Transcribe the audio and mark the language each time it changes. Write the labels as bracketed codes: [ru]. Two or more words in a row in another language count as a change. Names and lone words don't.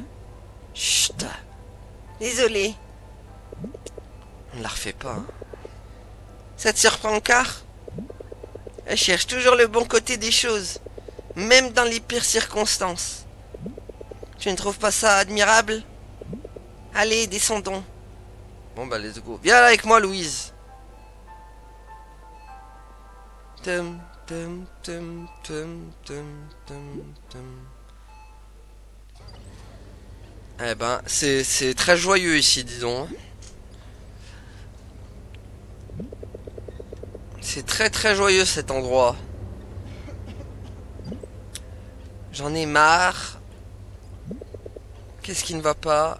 [fr] Chut. Désolé. On ne la refait pas. Hein. Ça te surprend encore? Elle cherche toujours le bon côté des choses, même dans les pires circonstances. Tu ne trouves pas ça admirable? Allez, descendons. Bon bah [en] let's go. [fr] Viens là avec moi, Louise. Tum, tum, tum, tum, tum, tum, tum. Eh ben, c'est très joyeux ici, disons. C'est très très joyeux cet endroit. J'en ai marre. Qu'est-ce qui ne va pas?